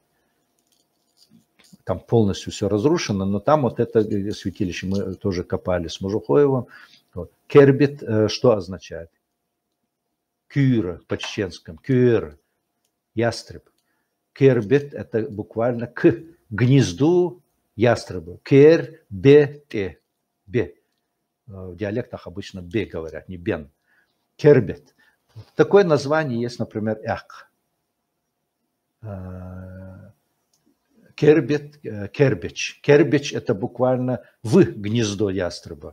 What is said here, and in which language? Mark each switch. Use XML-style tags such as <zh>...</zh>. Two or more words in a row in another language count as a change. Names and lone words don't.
<ru>Там полностью все разрушено, но там вот это святилище мы тоже копали с Мужухоевым. Вот. Кербит что означает? Кюра по-чеченскому. Кюр, ястреб. Кербит это буквально к гнезду ястреба. Кер-бе-те. Бе. В диалектах обычно бе говорят, не бен. Кербит. Такое название есть, например, эх. Кербет, кербич. Кербич – это буквально в гнездо ястреба.</ru>